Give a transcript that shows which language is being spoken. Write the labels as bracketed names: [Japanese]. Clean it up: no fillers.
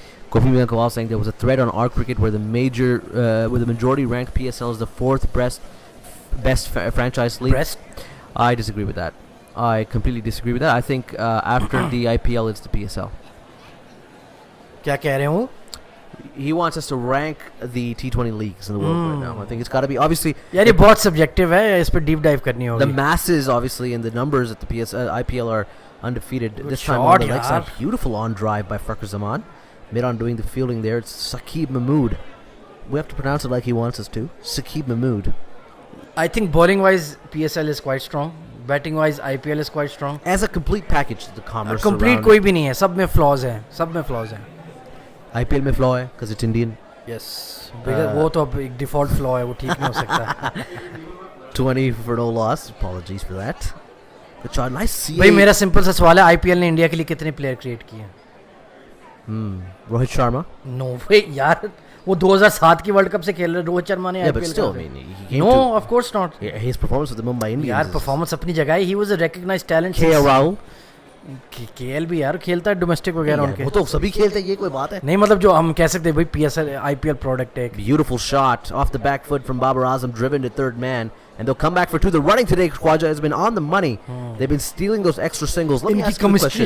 [English] Kofi Kawal saying there was a thread on our cricket where the majority ranked PSL is the 4th best franchise league. I disagree with that. I completely disagree with that. I think after the IPL, it's the PSL. [Hindi] क्या कह रहे हो? [English] He wants us to rank the T20 leagues in the world right now. I think it's got to be obviously. [Hindi] यार ये बहुत subjective है. इस पे deep dive करनी होगी. [English] The masses, obviously, and the numbers at the IPL are undefeated. Good this time on the leg side, beautiful on drive by Fakhar Zaman. Mid on doing the fielding there. It's Saqib Mahmood. We have to pronounce it like he wants us to. Saqib Mahmood. I think bowling wise PSL is quite strong. Batting wise IPL is quite strong. As a complete package, the commerce. [Hindi] Complete कोई भी नहीं है. सब में flaws हैं. सब में flaws हैं. IPL में flaw है [English] because it's Indian. Yes. [Hindi] वो तो अब एक default flaw है. वो ठीक नहीं हो सकता. [English] 20 for no loss. Apologies for that. Good shot. Nice CA. [Hindi] भाई मेरा सिंपल सा सवाल है. IPL ने इंडिया के लिए कितने प्लेयर क्रिएट किए हैं? [English] Rohit Sharma. No way यार. [Hindi] वो 2007 की वर्ल्ड कप से खेल रहे रोहित शर्मा ने [English] but still, I mean, he came no, to, of course not. His performance with the Mumbai Indians. [Hindi] यार परफॉर्मेंस अपनी जगह है. [English] He was a recognized talent. KL Rahul. [Hindi] KL भी यार खेलता है डोमेस्टिक वगैरह उनके. वो तो सभी खेलते हैं. ये कोई बात है? नहीं मतलब जो हम कह सकते हैं भाई PSL IPL प्रोडक्ट है. [English] Beautiful shot off the back foot from Babar Azam, driven to third man, and they'll come back for 2. The running today, Khwaja, has been on the money. They've been stealing those extra singles. Let me ask you a question.